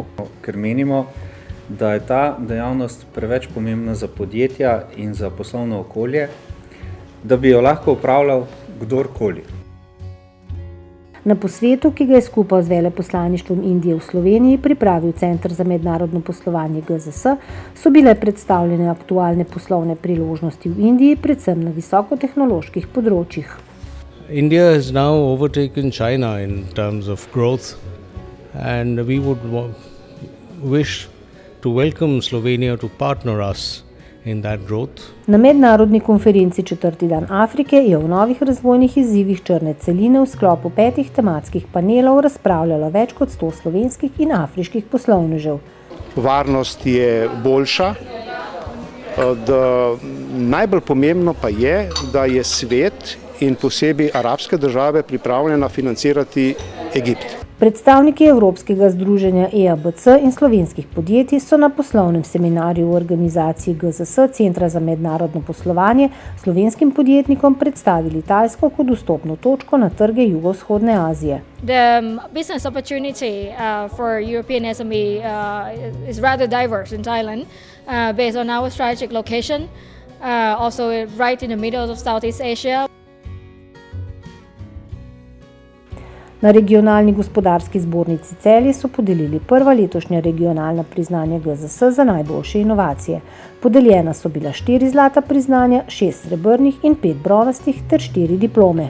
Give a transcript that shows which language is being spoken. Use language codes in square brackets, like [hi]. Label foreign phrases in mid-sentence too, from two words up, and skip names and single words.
[sl] Ker menimo, da je ta dejavnost preveč pomembna za podjetja in za poslovno okolje, da bi jo lahko upravljal kdorkoli. Na posvetu, ki ga je skupaj z veleposlaništvom Indije v Sloveniji pripravil Center za mednarodno poslovanje GZS, so bile predstavljene aktualne poslovne priložnosti v Indiji, predvsem na visokotehnoloških področjih. [en] India has now overtaken China in terms of growth, and we would wish to welcome Slovenia to partner us in that growth. [sl] Na mednarodni konferenci 4. dan Afrike je o novih razvojnih izzivih črne celine v sklopu 5 tematskih panelov razpravljalo več kot 100 slovenskih in afriških poslovnežev. Varnost je boljša. Najbolj pomembno pa je, da je svet in posebej arabske države pripravljena financirati Egipt. Predstavniki Evropskega združenja EABC in slovenskih podjetij so na poslovnem seminarju v organizaciji GZS, Centra za mednarodno poslovanje, slovenskim podjetnikom predstavili Tajsko kot vstopno točko na trge jugovzhodne Azije. [en] The business opportunity for European SME is rather diverse in Thailand, based on our strategic location, also right in the middle of Southeast Asia. [sl] Na regionalni gospodarski zbornici Celje so podelili prva letošnja regionalna priznanja GZS za najboljše inovacije. Podeljena so bila 4 zlata priznanja, 6 srebrnih in 5 bronastih ter 4 diplome.